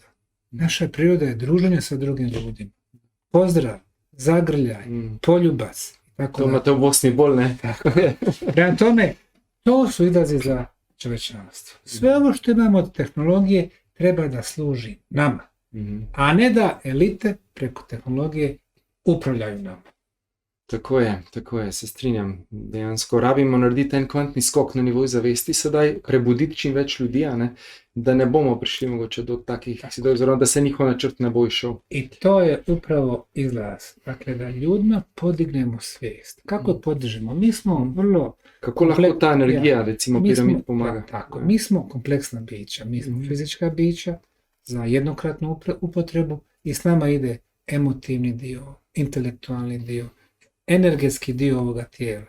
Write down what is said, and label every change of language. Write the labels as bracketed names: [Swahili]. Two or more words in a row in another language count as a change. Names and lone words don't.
[Bosnian] Naša priroda je druženje sa drugim ljudima. Pozdrav, zagrljaj, poljubac. Tako [Slovenian] To imate u Bosni bolj, ne? [Bosnian] Prema tome, to su izlazi za čovječanstvo. Sve ovo što imamo od tehnologije treba da služi nama, a ne da elite preko tehnologije upravljaju nama. [Slovenian] Tako je, se strinjam. Dejansko rabimo narediti en kvantni skok na nivoju zavesti sedaj, prebuditi čim več ljudi, a ne, da ne bomo prišli mogoče do takih sidov, oziroma da se njihov načrt ne bo išel. [Bosnian] I to je upravo izlaz. Dakle, da ljudima podignemo svijest. Kako podižemo? Mi smo vrlo... [Slovenian] Kako lahko ta energija, recimo, piramid pomaga? [Bosnian] Tako, mi smo kompleksna bića. Mi smo fizička bića za jednokratnu upotrebu i s nama ide emotivni dio, intelektualni dio, energetski dio ovoga tijela.